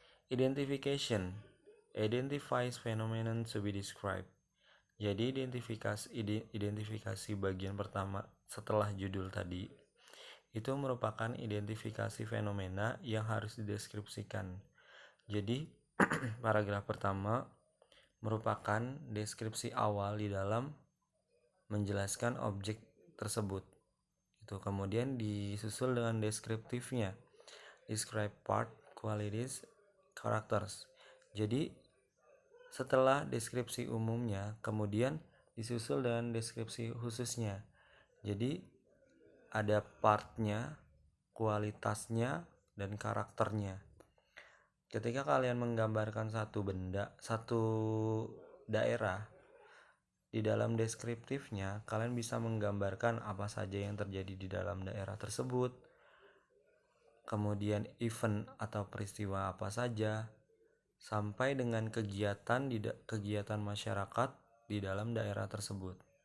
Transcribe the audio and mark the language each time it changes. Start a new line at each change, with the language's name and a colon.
English: Identification identifies phenomenon to be described.
Indonesian: Jadi identifikasi bagian pertama setelah judul tadi itu merupakan identifikasi fenomena yang harus dideskripsikan. Jadi paragraf pertama merupakan deskripsi awal di dalam menjelaskan objek tersebut. Itu kemudian disusul dengan deskriptifnya.
English: Describe part, qualities, characters.
Indonesian: Jadi setelah deskripsi umumnya, kemudian disusul dengan deskripsi khususnya. Jadi ada partnya, kualitasnya, dan karakternya. Ketika kalian menggambarkan satu benda, satu daerah, di dalam deskriptifnya kalian bisa menggambarkan apa saja yang terjadi di dalam daerah tersebut, kemudian event atau peristiwa apa saja, sampai dengan kegiatan masyarakat di dalam daerah tersebut.